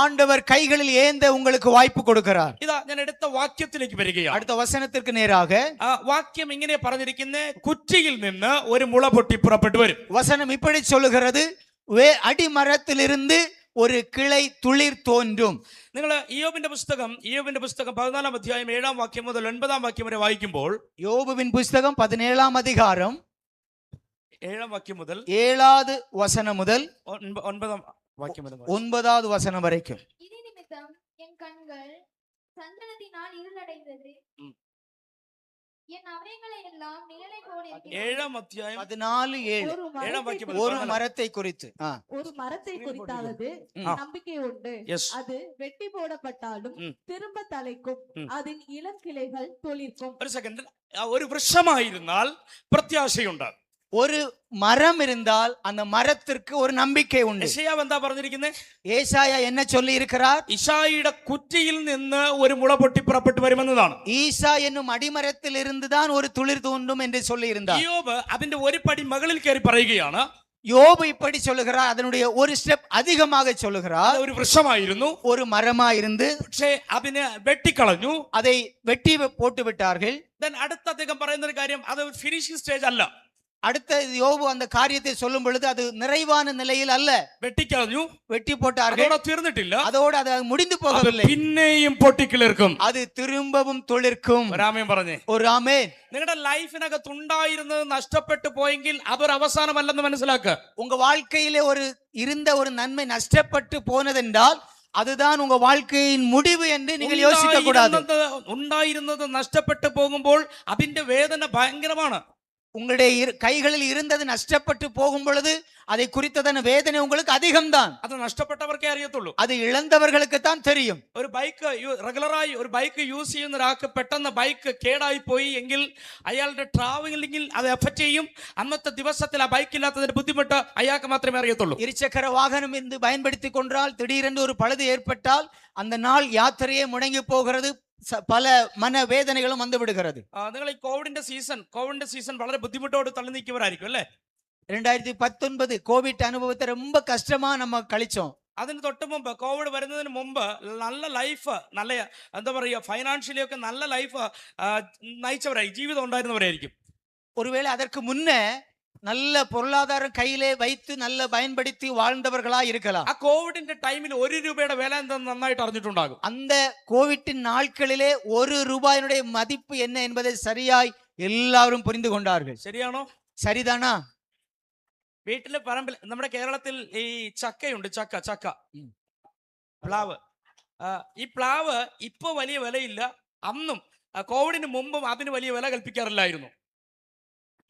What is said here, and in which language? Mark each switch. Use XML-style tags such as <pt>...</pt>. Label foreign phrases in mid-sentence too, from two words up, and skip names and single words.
<ta>ஆண்டவர் கைகளில் ஏந்த உங்களுக்கு வாய்ப்பு கொடுக்கிறார்.</ta> <ml>ഇതാ ഞാൻ എടുത്ത വാക്യത്തിലേക്ക് വരികയാണ്.</ml> <ta>அடுத்த வசனத்திற்கு நேராக</ta> <ml>ആ വാക്യം ഇങ്ങനെ പറഞ്ഞിരിക്കുന്നേ, കുറ്റിയിൽ നിന്ന് ഒരു മുള പൊട്ടി പുറപ്പെട്ടു വരും.</ml> <ta>வசனம் இப்படி சொல்லுகிறது, அடிமரத்திலிருந்து ஒரு கிளை துளிர் தோன்றும்.</ta> <ml>നിങ്ങൾ ഇയ്യോബിന്റെ പുസ്തകം 14 അധ്യായം 7 വാക്യം മുതൽ 9 വാക്യം വരെ വായിക്കുമ്പോൾ,</ml> <ta>யோபுவின் புஸ்தகம் 17 அதிகாரம்</ta> <ml>7 വാക്യം മുതൽ</ml> <ta>7வது வசனம் முதல்</ta> <ml>9 വാക്യം വരെ</ml> <ta>9வது வசனம் வரைக்கும். இது நிமித்தம் என் கண்கள் சந்தனத்தினால் இருளடைந்தது. என் அவயங்களை எல்லாம் நிழலை போல இருக்கிறது. 7 அத்தியாயம் 14:7 ஒரு</ta> <ml>7 வாക്യം</ml> <ta>மரத்தை ஒரு</ta> <ml>മുതൽ</ml> <ta>மரத்தை குறித்து. ஒரு மரத்தை குறித்தாவது நம்பிக்கை உண்டு.</ta> <en>Yes.</en> <ta>அது வெட்டி போடப்பட்டாலும் ம். திரும்ப தலைக்கும். ம். அதன் இளம் கிளைகள் துளிர்க்கும்.</ta> <ml>ഒരു സെക്കൻഡ്. ഒരു വൃക്ഷമായിരുന്നാൽ പ്രത്യാശയുണ്ട്.</ml> <ta>ஒரு மரம் இருந்தால் அந்த மரத்திற்கு ஒரு நம்பிக்கை உண்டு.</ta> <ml>യെശയ്യാവ് എന്താ പറഞ്ഞിരിക്കുന്നത്?</ml> <ta>ஏசாயா என்ன சொல்லி இருக்கிறார்?</ta> <ml>ഇശായിയുടെ കുറ്റിയിൽ നിന്ന് ഒരു മുള പൊട്ടി പുറപ്പെട്ടു വരുമെന്നതാണ്.</ml> <ta>ஈசா என்னும் அடிமரத்தில் இருந்துதான் ஒரு துளிர் தோன்றும் என்று சொல்லி இருந்தார்.</ta> <ml>ഇയ്യോബ് അതിന്റെ ഒരു പടി മുകളിൽ കയറി പറയുകയാണ്,</ml> <ta>யோபு இப்படி சொல்லுகிறார், அதனுடைய ஒரு ஸ்டெப் அதிகமாக சொல்லுகிறார்.</ta> <ml>അത് ഒരു വൃക്ഷമായിരുന്നു,</ml> <ta>ஒரு மரமா இருந்து</ta> <ml>പക്ഷേ അതിനെ വെട്ടിക്കളഞ്ഞു.</ml> <ta>அதை வெட்டி போட்டு விட்டார்கள்.</ta> <ml>Then അടുത്ത അദ്ദേഹം പറയുന്ന ഒരു കാര്യം, അത്</ml> <en>finishing stage</en> <ml>അല്ല.</ml> <ta>அடுத்த யோபு அந்த காரியத்தை சொல்லும் பொழுது அது நிறைவான நிலையில் அல்ல,</ta> <ml>വെട്ടിക്കളഞ്ഞു,</ml> <ta>வெட்டி போட்டார்கள்.</ta> <ml>അതോടെ തീർന്നിട്ടില്ല,</ml> <ta>அதோடு அது முடிந்து</ta> <ml>അത്</ml> <ta>போகவில்லை,</ta> <ml>പിന്നെയും പൊട്ടിക്കിളിർക്കും.</ml> <ta>அது திரும்பவும் துளிர்க்கும்.</ta> <ml>രാമൻ പറഞ്ഞേ,</ml> <ta>ஒரு ஆமென்.</ta> <ml>നിങ്ങളുടെ ലൈഫിനകത്ത് ഉണ്ടായിരുന്നത് നഷ്ടപ്പെട്ടു പോയെങ്കിൽ അതൊരു അവസാനമല്ലെന്ന് മനസ്സിലാക്കുക.</ml> <ta>உங்க வாழ்க்கையிலே இருந்த ஒரு நன்மை நஷ்டப்பட்டு போனதென்றால் அதுதான் உங்க வாழ்க்கையின் முடிவு என்று நீங்கள் யோசிக்க கூடாது.</ta> <ml>ഉണ്ടായിരുന്നത് നഷ്ടപ്പെട്ടു പോകുമ്പോൾ അതിന്റെ വേദന ഭയങ്കരമാണ്.</ml> <ta>உங்களுடைய கைகளில் இருந்தது நஷ்டப்பட்டு போகும் பொழுது அதை குறித்ததான வேதனை உங்களுக்கு அதிகம்தான்.</ta> <ml>അത് നഷ്ടപ്പെട്ടവർക്കേ അറിയത്തുള്ളൂ.</ml> <ta>அது இழந்தவர்களுக்கு தான் தெரியும்.</ta> <ml>ഒരു ബൈക്ക് റെഗുലറായി ഒരു</ml> <en>bike use</en> <ml>ചെയ്യുന്ന ഒരാൾക്ക് പെട്ടെന്ന് ബൈക്ക് കേടായി പോയി എങ്കിൽ അയാളുടെ ട്രാവലിംഗിൽ അത് എഫക്ട് ചെയ്യും. അന്നത്തെ ദിവസത്തിൽ ആ ബൈക്ക് ഇല്ലാത്തതിന്റെ ബുദ്ധിമുട്ട് അയാൾക്ക് മാത്രമേ അറിയത്തുള്ളൂ.</ml> <ta>இருசக்கர வாகனம் என்று பயன்படுத்தி கொண்டால் திடீரென்று ஒரு பழுது ஏற்பட்டால் அந்த நாள் யாத்திரையே முடங்கி போகிறது, பல மன வேதனைகளும் வந்து விடுகிறது.</ta> <ml>നിങ്ങൾ ഈ കോവിഡിന്റെ സീസൺ വളരെ ബുദ്ധിമുട്ടോട് തള്ളി നീക്കിയവരായിരിക്കും അല്ലേ?</ml> <ta>2019 கோவிட் அனுபவத்தை ரொம்ப கஷ்டமா நம்ம கழிச்சோம்.</ta> <ml>അതിന് തൊട്ട് മുമ്പ്, കോവിഡ് വരുന്നതിന് മുമ്പ് നല്ല ലൈഫ്, നല്ല എന്താ പറയുക, ഫൈനാൻഷ്യലി ഒക്കെ നല്ല ലൈഫ് നയിച്ചവരായി, ജീവിതം ഉണ്ടായിരുന്നവരായിരിക്കും.</ml> <ta>ஒருவேளை அதற்கு முன்னே நல்ல பொருளாதாரம் கையிலே வைத்து நல்ல பயன்படுத்தி வாழ்ந்தவர்களா இருக்கலாம்.</ta> <ml>ആ കോവിഡിന്റെ ടൈമിൽ 1 രൂപയുടെ വില എന്താണെന്ന് നന്നായിട്ട് അറിഞ്ഞിട്ടുണ്ടാകും.</ml> <ta>அந்த கோவிட்டின் நாட்களிலே 1 ரூபாயினுடைய மதிப்பு என்ன என்பதை சரியாய் எல்லாரும் புரிந்து கொண்டார்கள்.</ta> <ml>ശരിയാണോ?</ml> <ta>சரிதானா?</ta> <ml>വീട്ടിലെ പറമ്പിൽ, നമ്മുടെ കേരളത്തിൽ ഈ ചക്കയുണ്ട്, ചക്ക പ്ലാവ്. ഈ പ്ലാവ് ഇപ്പൊ വലിയ വിലയില്ല, അന്നും കോവിഡിന് മുമ്പും അതിന് വലിയ വില കൽപ്പിക്കാറില്ലായിരുന്നു.</ml>